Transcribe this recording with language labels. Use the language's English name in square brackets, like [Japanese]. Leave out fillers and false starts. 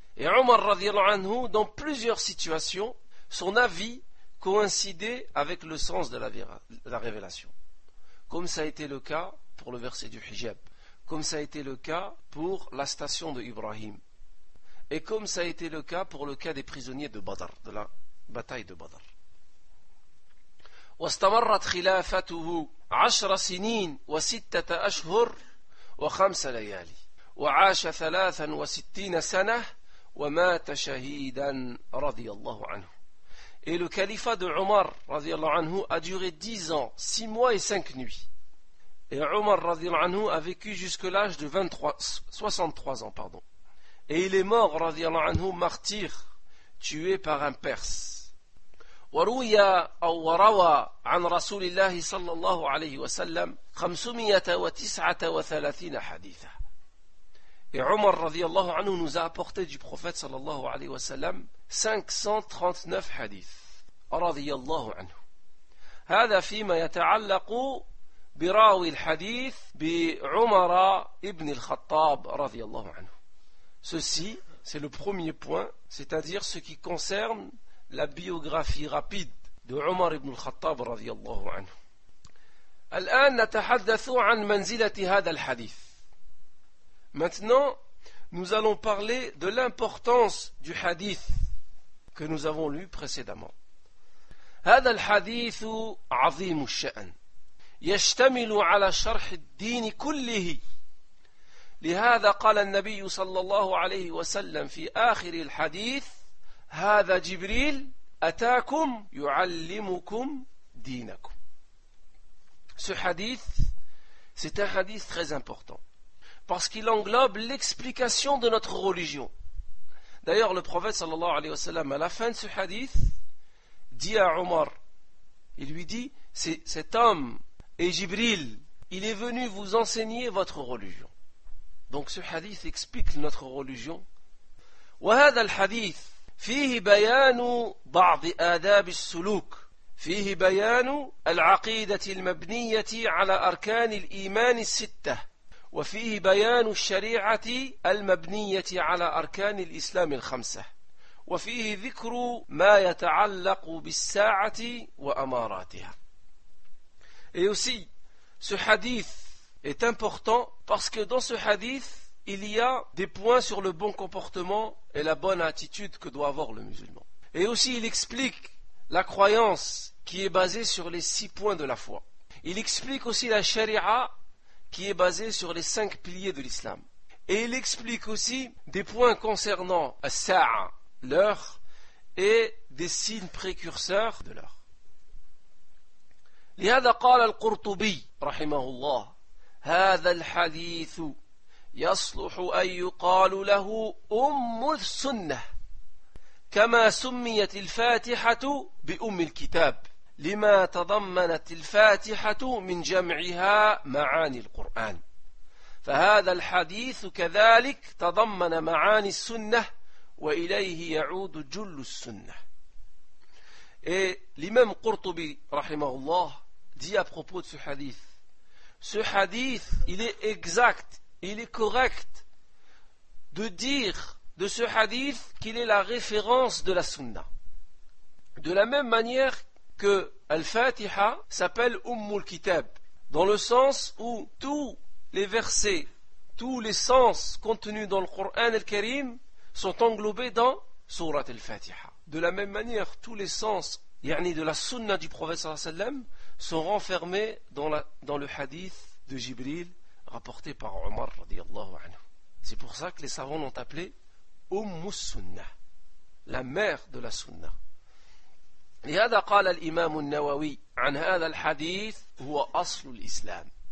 [French] Et Omar, radiallahu anhu, dans plusieurs situations, son avis coïncidait avec le sens de la révélation. Comme ça a été le cas pour le verset du hijab. Comme ça a été le cas pour la station de Ibrahim. Et comme ça a été le cas pour le cas des prisonniers de Badr, de la bataille de Badr. [Arabic] واستمرت خلافته عشر سنين وستة أشهر وخمس ليالي وعاش ثلاثا وستين سنة ومات شهيدا رضي الله عنه. [French] Et le califat de Omar رضي الله عنه a duré 10 ans, 6 mois et 5 nuits. Et Omar رضي الله عنه a vécu jusque l'âge de 63 ans, pardon. Et il est mort رضي الله عنه martyr, tué par un Perse. [Arabic] وروي أو وروى عن رسول الله صلى الله عليه وسلم 539 حديثا. [French] Et Omar رضي الله عنه nous a apporté du prophète صلى الله عليه وسلم 539 حديث رضي الله عنه. [Arabic] هذا فيما يتعلق براوي الحديث بعمر ابن الخطاب رضي الله عنه. [French] Ceci, c'est le premier point, c'est-à-dire ce qui concerne la biographie rapide de Omar ibn al-Khattab radiyallahu anhu. [Arabic] الآن نتحدث عن منزلة هذا الحديث. [French] Maintenant, nous allons parler de l'importance du hadith que nous avons lu précédemment. [Arabic] هذا الحديث عظيم الشأن يشتمل على شرح الدين كله. لهذا قال النبي صلى الله عليه وسلم في آخر الحديث هذا جبريل أتاكم يعلمكم دينكم. [French] Ce hadith, c'est un hadith très important parce qu'il englobe l'explication de notre religion. D'ailleurs, le prophète sallallahu alayhi wa sallam, à la fin de ce hadith, dit à Omar, il lui dit, cet homme est Jibril, il est venu vous enseigner votre religion. Donc ce hadith explique notre religion. [Arabic] وهذا الحديث فيه بيان بعض آداب السلوك فيه بيان العقيدة المبنية على أركان الإيمان الستة وفيه بيان الشريعة المبنية على أركان الإسلام الخمسة وفيه ذكر ما يتعلق بالساعة وأماراتها. [French] Et aussi, ce hadith est important parce que dans ce hadith il y a des points sur le bon comportement et la bonne attitude que doit avoir le musulman. Et aussi, il explique la croyance qui est basée sur les 6 points de la foi. Il explique aussi la sharia qui est basée sur les 5 piliers de l'islam. Et il explique aussi des points concernant as-sa'a, l'heure, et des signes précurseurs de l'heure. [Arabic] لهذا قال القرطبي رحمه الله هذا الحديث يصلح أن يقال له أم السنة كما سميت الفاتحة بأم الكتاب لما تضمنت الفاتحة من جمعها معاني القرآن فهذا الحديث كذلك تضمن معاني السنة وإليه يعود جل السنة. الإمام قرطبي رحمه الله دي [French] à propos de ce hadith il est exact. Il est correct de dire de ce hadith qu'il est la référence de la sunna. De la même manière que Al-Fatiha s'appelle Ummul Kitab, dans le sens où tous les versets, tous les sens contenus dans le Coran Al-Karim sont englobés dans Sourate Al-Fatiha. De la même manière, tous les sens, yani de la sunna du prophète sallam, sont renfermés dans le hadith de Jibril rapporté par Omar radiallahu anhu. C'est pour ça que les savants l'ont appelé Ummus Sunnah, la mère de la sunna. [Arabic] لهذا قال الإمام النووي عن هذا الحديث هو أصل الإسلام.